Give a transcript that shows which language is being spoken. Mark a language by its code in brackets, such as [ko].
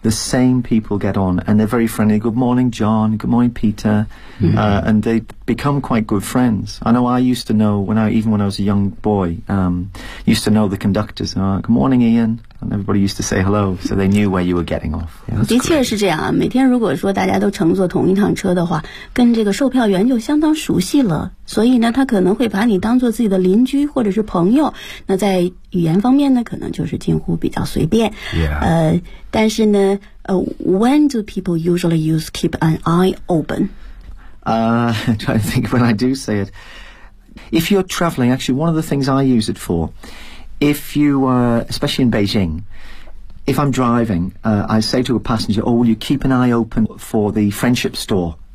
[en] The same people get on, and they're very friendly. Good morning, John. Good morning, Peter. And they become quite good friends. I know I used to know, when I was a young boy, used to know the conductors. Good morning, Ian. And everybody used to say hello, so they knew where you were getting off. Yeah, [zh] 的确是这样啊，每天如果说大家都乘坐同一趟车的话，跟这个售票员就相当熟悉了，所以呢，他可能会把你当做自己的邻居或者是朋友。那在语言方面呢，可能就是近乎比较随便。 [en] Yeah. [zh] 但是呢， [en] when do people usually use keep an eye open? I'm trying to think when I do say it. If you're traveling, actually, one of the things I use it for. If you, especially in Beijing, if I'm driving, I say to a passenger, oh, will you keep an eye open for the friendship store?